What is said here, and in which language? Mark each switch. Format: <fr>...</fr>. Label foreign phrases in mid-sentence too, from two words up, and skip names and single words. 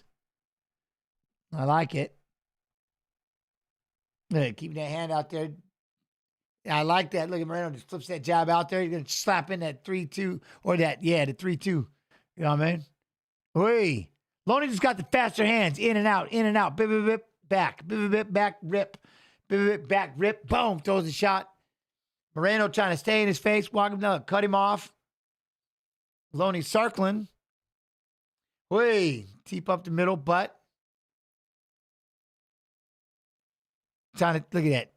<en>I like it. Look at, keeping that hand out there. I like that. Look at Moreno just flips that jab out there. He's going to slap in that 3-2 or that, the 3-2. You know what I mean? Whee. Loney just got the faster hands. In and out. Bip, bip, bip, back. Bip, bip, bip, back, rip. Bip, bip, bip, back, rip. Boom. Throws the shot. Moreno trying to stay in his face. Walk him down. Cut him off. Loney circling. Whee. Teep up the middle, butt. Trying to, look at that.</en>